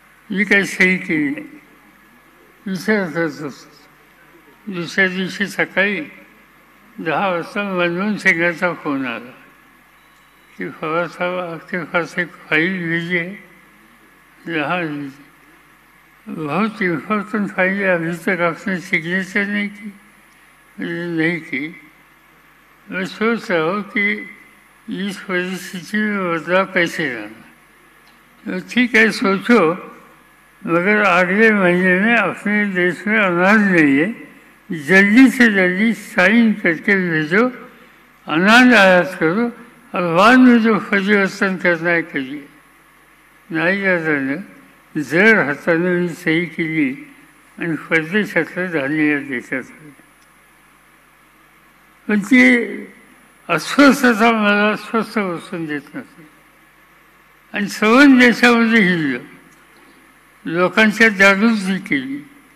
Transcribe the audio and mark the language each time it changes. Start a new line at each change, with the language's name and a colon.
Marathi: मी काही सही केली नाही. विचार करत होतो. दुसऱ्या दिवशी सकाळी 10 वाजता मनमोहन सिंगांचा फोन आला की पवारसाहेब
Hindi: आपके पास एक फाईल भेजी है. हाँ, बहुत इम्पोर्टेंट फाइल है, अभी तक आपने सिग्नेचर नहीं की. नहीं की. मैं सोच रहा हूँ कि इस परिस्थिति में बदलाव कैसे लाना. तो ठीक है, सोचो, मगर अगले महीने में अपने देश में अनाज नहीं है, जल्दी से जल्दी साइन करके भेजो, अनाज आयात करो और बाद में जो परिवर्तन करना है करिए.
Marathi: नाही झालं. जर हाताने मी सही केली आणि परदेशातलं धान्य या देशात. पण ती अस्वस्थता मला स्वस्थ बसून देत नसते. आणि सवन देशामध्ये हिरलं. लोकांच्या जागृती केली.